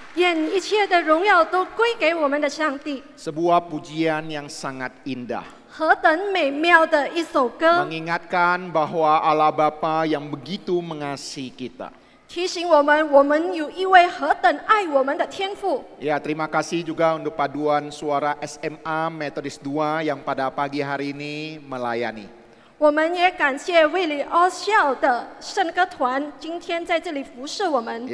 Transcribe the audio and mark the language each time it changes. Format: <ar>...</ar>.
<zh>愿一切的荣耀都归给我们的上帝。</zh> <id>Sebuah pujian yang sangat indah.</id> <zh>何等美妙的一首歌，</zh> <id>Mengingatkan bahwa Allah Bapa yang begitu mengasihi kita.</id> <zh>提醒我们有一位何等爱我们的天父。</zh> <id>Ya, terima kasih juga untuk paduan suara SMA Metodis 2 yang pada pagi hari ini melayani.</id> <zh>我们也感谢卫理奥校的圣歌团今天在这里服侍我们。</zh>